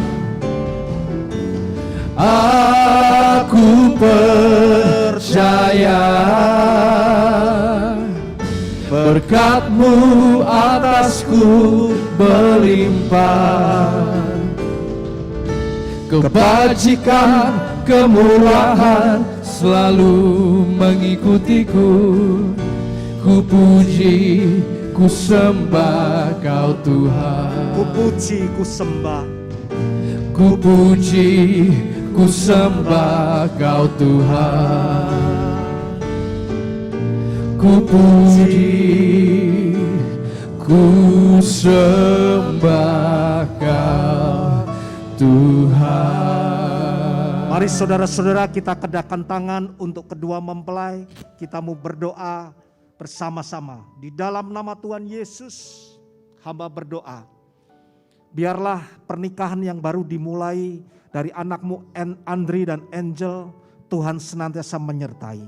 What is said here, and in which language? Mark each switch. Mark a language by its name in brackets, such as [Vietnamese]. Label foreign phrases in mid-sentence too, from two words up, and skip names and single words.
[Indonesian] Aku percaya berkat-Mu atasku berlimpah. Kebajikan, kemurahan selalu mengikutiku. Ku puji, ku sembah Kau Tuhan. Ku puji, ku sembah. Ku puji, ku sembah Kau Tuhan. Ku puji, ku sembah Kau Tuhan. Mari saudara-saudara kita kedahkan tangan untuk kedua mempelai. Kita mau berdoa bersama-sama. Di dalam nama Tuhan Yesus, hamba berdoa. Biarlah pernikahan yang baru dimulai dari anakmu Andri dan Angel, Tuhan senantiasa menyertai.